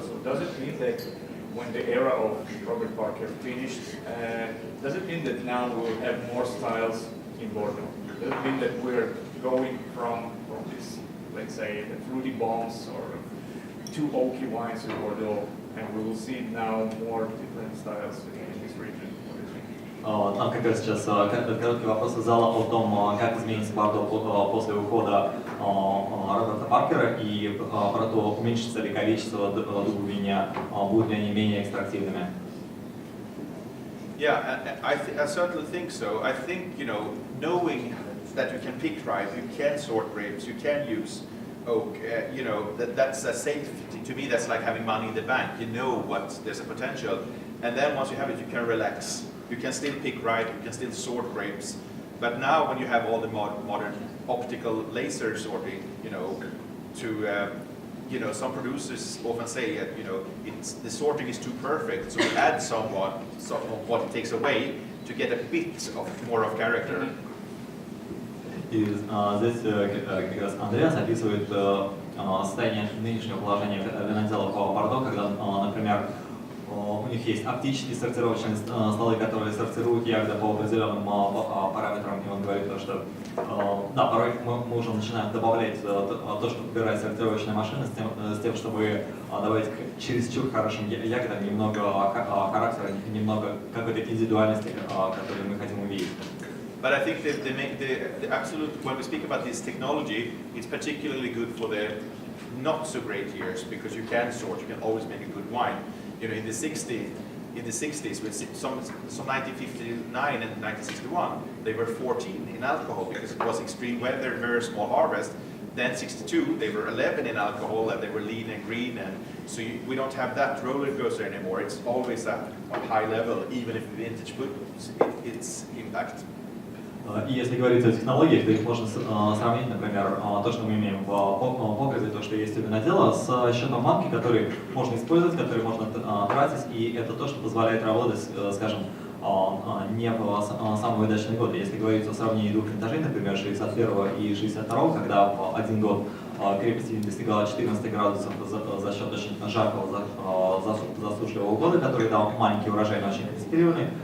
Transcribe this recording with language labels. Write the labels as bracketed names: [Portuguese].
[English] So does it mean that when the era of Robert Parker finished, does it mean that now we'll have more styles in Bordeaux? Does it mean that we're going from this, let's say, the fruity bombs or too oaky wines in Bordeaux, and we will see now more different styles in this region? [Russian] Там как раз сейчас короткий вопрос из зала о том, как изменится Бордо после ухода Роберта Паркера и про то, уменьшится ли количество дубов виня, будут ли они менее экстрактивными. [English] Yeah, I certainly think so. I think, you know, knowing that you can pick right, you can sort grapes, you can use oak, you know, that's a safety. To me, that's like having money in the bank. You know what, there's a potential. And then once you have it, you can relax. You can still pick right, you can still sort grapes. But now when you have all the modern optical laser sorting, you know, you know, some producers often say that, you know, the sorting is too perfect, so we add somewhat of what it takes away to get a bit more of character. [Russian] И здесь как раз Андреас описывает состояние нынешнего положения виноделов в Бордо, когда, например, у них есть оптические сортировочные столы, которые сортируют ягоды по определенным параметрам, и он говорит, что да, порой мы уже начинаем добавлять то, что подбирает сортировочная машина, с тем, чтобы добавить к чересчур хорошим ягодам немного характера, немного какой-то индивидуальности, которую мы хотим увидеть. [English] But I think the absolute, when we speak about this technology, it's particularly good for the not so great years, because you can sort, you can always make a good wine. You know, in the 60s, with some 1959 and 1961, they were 14 in alcohol because it was extreme weather, very small harvest. Then 62, they were 11 in alcohol and they were lean and green, and so we don't have that roller coaster anymore. It's always at a high level, even if the vintage puts its impact. [Russian] И если говорить о технологиях, то их можно сравнить, например, то, что мы имеем в погребе, то, что есть у винодела, с счетом банки, который можно использовать, который можно тратить, и это то, что позволяет работать, скажем, не в самые удачные годы. Если говорить о сравнении двух винтажей, например, 61 и 62, когда в один год крепость вин достигала 14 градусов за счет очень жаркого, засушливого года, который дал маленький урожай, но очень концентрированный.